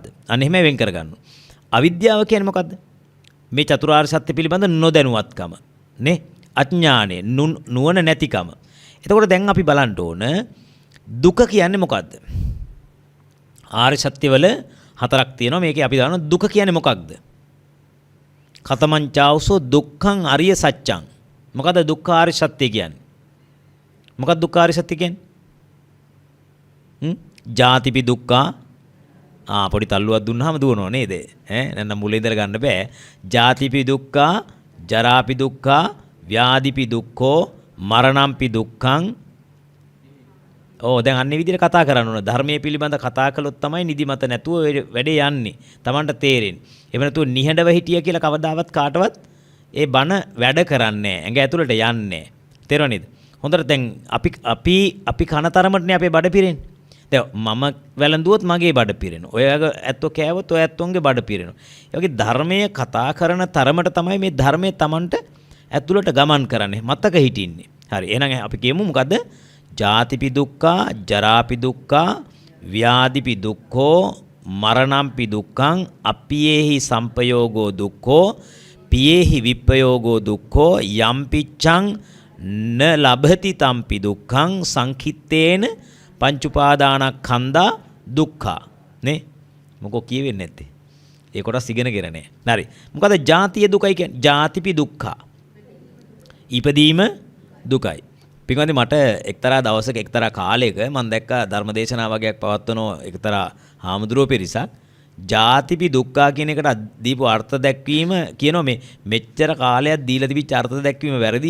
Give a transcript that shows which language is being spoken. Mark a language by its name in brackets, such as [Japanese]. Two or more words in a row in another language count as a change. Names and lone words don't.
[Sinhala] අන්න එහෙම වෙන් කරගන්න. අවිද්‍යාව කියන්නේ මොකද්ද? මේ චතුරාර්ය සත්‍ය පිළිබඳ නොදැනුවත්කම නේ? අඥානෙ, නුවණ නැතිකම. එතකොට දැන් අපි බලන්න ඕන දුක කියන්නේ මොකද්ද? ආර්ය සත්‍යවල හතරක් තියෙනවා. මේකේ අපි දානවා දුක කියන්නේ මොකක්ද? [Pali] කතමං චාවසෝ දුක්ඛං අරිය සත්‍යං. [Sinhala] මොකද්ද දුක්ඛ ආර්ය සත්‍ය කියන්නේ? මොකක්ද දුක්ඛ ආර්ය සත්‍ය කියන්නේ? [Pali] ජාතිපි දුක්ඛා. [Sinhala] පොඩි තල්ලුවක් දුන්නාම දුවනවා නේද? නැත්නම් මුලින් ඉඳලා ගන්න බෑ. [Pali] ජාතිපි දුක්ඛා, ජරාපි දුක්ඛා, ව්‍යාධිපි දුක්ඛෝ, මරණම්පි දුක්ඛං. [Sinhala] දැන් අන්නේ විදිහට කතා කරන්න ඕන. ධර්මයේ පිළිබඳ කතා කළොත් තමයි නිදිමත නැතුව වැඩේ යන්නේ. Tamanට තේරෙන්නේ. එහෙම නැතුව නිහඬව හිටිය කියලා කවදාවත් කාටවත් ඒ බණ වැඩ කරන්නේ නැහැ. ඇඟ ඇතුළට යන්නේ නැහැ. තේරෙනවද? හොඳට දැන් අපි කන තරමටනේ අපේ බඩ පිරෙන්නේ. දැන් මම වැළඳුවොත් මගේ බඩ පිරෙනවා. ඔය ඇත්තෝ කෑවොත් ඔය ඇත්තොන්ගේ බඩ පිරෙනවා. ඒ වගේ ධර්මයේ කතා කරන තරමට තමයි මේ ධර්මයේ Tamanට ඇතුළට ගමන් කරන්නේ. මතක හිටින්නේ. හරි. එහෙනම් අපි කියමු මොකද්ද? [Pali] ජාතිපි දුක්ඛා, ජරාපි දුක්ඛා, ව්‍යාධිපි දුක්ඛෝ, මරණම්පි දුක්ඛං, අප්පියේහි සම්පයෝගෝ දුක්ඛෝ, පියේහි විප්පයෝගෝ දුක්ඛෝ, යම්පිච්ඡං න ලබති තම්පි දුක්ඛං සංකිට්ඨේන පංච උපාදානස්කන්ධා දුක්ඛා. නේ? [Sinhala] මොකෝ කියවෙන්නේ නැත්තේ? ඒ කොටස් ඉගෙනගෙන නැහැ. හරි. මොකද ජාතිය දුකයි කියන්නේ? [Pali] ජාතිපි දුක්ඛා. [Sinhala] ඉපදීම දුකයි. පින්වත්නි, මට එක්තරා දවසක එක්තරා කාලයක මම දැක්කා ධර්මදේශනා වගේක් පවත්වන එක්තරා හාමුදුරුවෝ පිරිසක් [Pali] ජාතිපි දුක්ඛා [Sinhala] කියන එකට දීපු අර්ථ දැක්වීම කියනවා මේ මෙච්චර කාලයක් දීලා තිබිච්ච අර්ථ දැක්වීම වැරදි.